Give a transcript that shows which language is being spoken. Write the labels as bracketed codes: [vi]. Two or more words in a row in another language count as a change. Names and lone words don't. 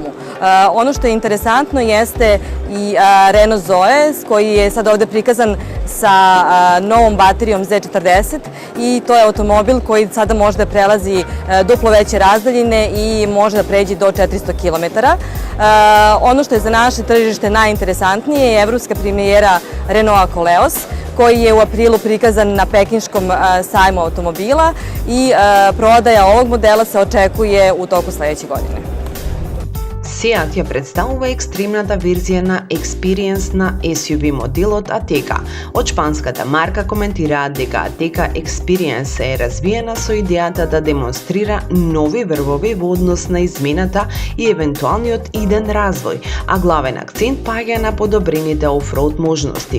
[sr] Ono što je interesantno jeste i Renault Zoe, koji je sad ovde prikazan sa novom baterijom Z40 i to je automobil koji sada može da prelazi duplo veće razdaljine i može da pređe do 400 km. Ono što je za naše tržište najinteresantnije je evropska premijera Renaulta Koleos, koji je u aprilu prikazan na pekinškom sajmu automobila i prodaja ovog modela se očekuje u toku sledeće godine. [mk] Seat ја представува екстремната верзија на Experience на SUV моделот Ateca. Од шпанската марка коментираат дека Ateca Experience е развиена со идејата да демонстрира нови врвови во однос на измената и евентуалниот иден развој, а главен акцент паѓа на подобрените офроуд можности.